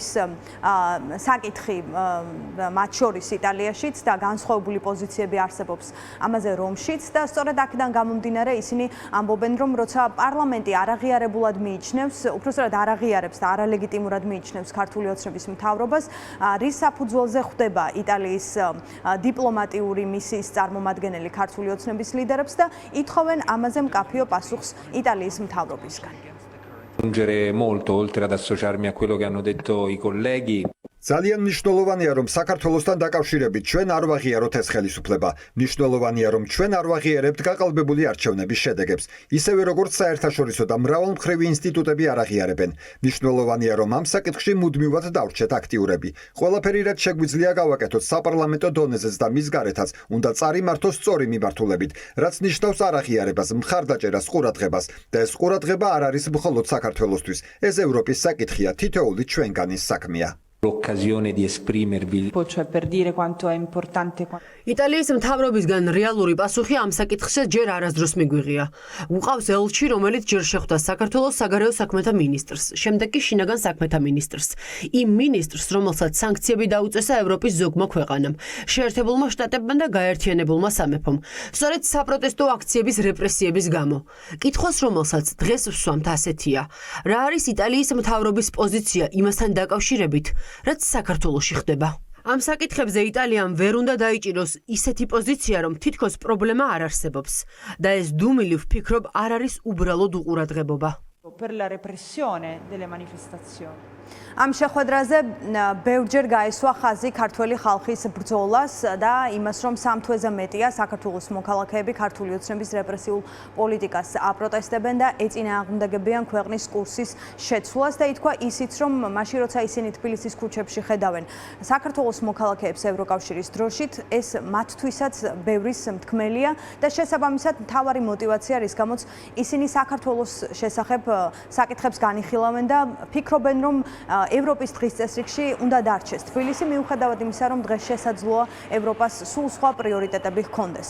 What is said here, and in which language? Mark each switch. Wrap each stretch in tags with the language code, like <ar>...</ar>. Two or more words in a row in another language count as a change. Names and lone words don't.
<ka>საკითხი მათ შორის იტალიაშიც და განსხვავებული პოზიციები არსებობს ამაზე რომშიც და სწორედ აქედან გამომდინარე ისინი ამბობენ, რომ როცა პარლამენტი არაღიარებულად მიიჩნევს, უпростоრად არაღიარებს და არალეგიტიმურად მიიჩნევს ქართული ოცნების მთავრობას, რის საფუძველზე ხვდება იტალიის დიპლომატიური მისიის წარმომადგენელი ქართული ოცნების ლიდერებს და ითხოვენ ამაზე მკაფიო პასუხს იტალიის მთავრობისგან.</ka> <it>Aggiungere molto, oltre ad associarmi a quello che hanno detto i colleghi.</it> <ka>ძალიან მნიშვნელოვანია, რომ საქართველოსთან დაკავშირებით ჩვენ არ ვაღიაროთ ეს ხელისუფლება. მნიშვნელოვანია, რომ ჩვენ არ ვაღიარებთ გაყალბებული არჩევნების შედეგებს, ისევე როგორც საერთაშორისო და მრავალმხრივი ინსტიტუტები არ აღიარებენ. მნიშვნელოვანია, რომ ამ საკითხში მუდმივად დავრჩეთ აქტიურები. ყველაფერი რაც შეგვიძლია გავაკეთოთ საპარლამენტო დონეზეც და მის გარეთაც, უნდა წარიმართოს სწორი მიმართულებით, რაც ნიშნავს არ აღიარებას, მხარდაჭერას, ყურადღებას და ეს ყურადღება არ არის მხოლოდ საქართველოსთვის. ეს ევროპის საკითხია, თითოეული ჩვენგანის საქმეა.</ka> <it>L'occasione di esprimervi. Cioè per dire quanto è importante.</it> <ka>იტალიის მთავრობისგან რეალური პასუხი ამ საკითხზე ჯერ არასდროს მიგვიღია. უყავს ელჩი, რომელიც ჯერ შეხვდა საქართველოს საგარეო საქმეთა მინისტრს, შემდეგ კი შინაგან საქმეთა მინისტრს. იმ მინისტრს, რომელსაც სანქციები დაუწესა ევროპის ზოგმა ქვეყანამ, შეერთებულმა შტატებმა და გაერთიანებულმა სამეფომ, სწორედ საპროტესტო აქციების რეპრესიების გამო. კითხვას, რომელსაც დღეს ვსვამთ, ასეთია: რა არის იტალიის მთავრობის პოზიცია იმასთან დაკავშირებით, რაც საქართველოში ხდება? ამ საკითხებზე იტალიამ ვერ უნდა დაიჭიროს ისეთი პოზიცია, რომ თითქოს პრობლემა არ არსებობს და ეს დუმილი ვფიქრობ არ არის უბრალოდ უყურადღებობა.</ka> <it>Per la repressione delle manifestazioni.</it> <ka>ამ შეხვედრაზე ბევრჯერ გაესვა ხაზი ქართველი ხალხის ბრძოლას და იმას, რომ სამ თვეზე მეტია საქართველოს მოქალაქეები ქართული ოცნების რეპრესიულ პოლიტიკას აპროტესტებენ და ეწინააღმდეგებიან ქვეყნის კურსის შეცვლას და ითქვა ისიც, რომ მაშინ როცა ისინი თბილისის ქუჩებში ხედავენ საქართველოს მოქალაქეებს ევროკავშირის დროშით, ეს მათთვისაც ბევრის მთქმელია და შესაბამისად მთავარი мотиваცია, რის გამოც ისინი საქართველოს შესახებ საკითხებს განიხილავენ და ფიქრობენ, რომ ევროპის დღის წესრიგში უნდა დარჩეს თბილისი, მიუხედავად იმისა, რომ დღეს შესაძლოა ევროპას სულ სხვა პრიორიტეტები ჰქონდეს.</ka>